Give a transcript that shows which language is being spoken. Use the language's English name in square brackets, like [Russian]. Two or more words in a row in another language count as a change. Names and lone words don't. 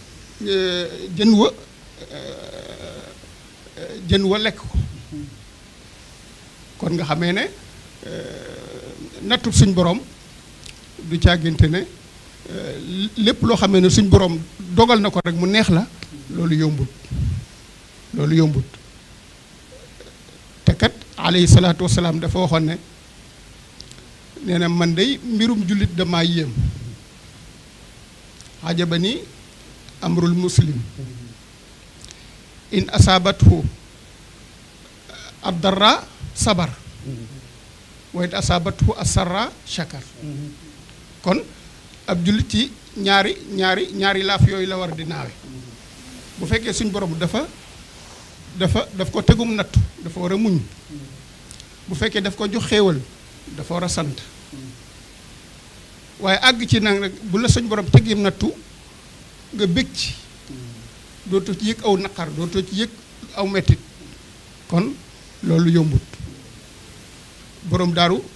[Wolof] jën wa lekk ko kon nga xamee ne nattu suñ borom du càggante ne lépp loo xamee ne suñ borom dogal na ko rek mu neex la loolu yombut te kat [Arabic] عليه الصلاة والسلام [Wolof] dafa waxoon ne nee na man day mbirum jullit damaa yéem [Arabic] عجبا أمر المسلم إن أصابته الضراء صبر وإن أصابته السراء شكر [Wolof] kon ab jullit ci ñaari laaf yooyu la war di naawe bu fekkee suñ borom daf ko tegum nattu dafa war a muñ bu fekkee daf ko jox xéewal dafa war a sant waaye àgg ci nag rek bu la suñ borom tegim nattu nga bég ci dootoo ci yëg aw naqar dootoo ci yëg aw mettit kon loolu yombut borom daaru